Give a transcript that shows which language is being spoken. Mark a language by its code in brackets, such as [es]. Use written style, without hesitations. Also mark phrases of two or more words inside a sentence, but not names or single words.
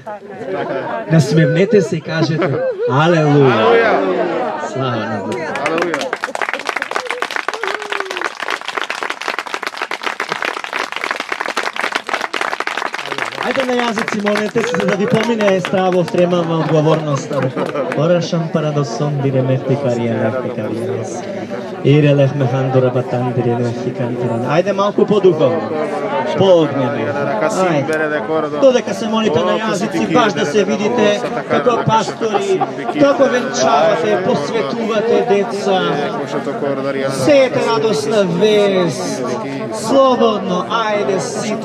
[mk] Насмевнете се и кажете Алелуја. Слава на Бога. Ајде на јазици, молете се, за да ви помине стравов тремава одговорноста. Орашам парадосон бире мефтикарија, мефтикарија. Ире лех механдора батан бире мефтикантиран. Ајде малку по-духовно. По-огнено. Ајде. Додека се молите на јазици, баш да се видите како пастори, како венчавате, посветувате деца. Сеете радосна вест. Слободно, ајде сите.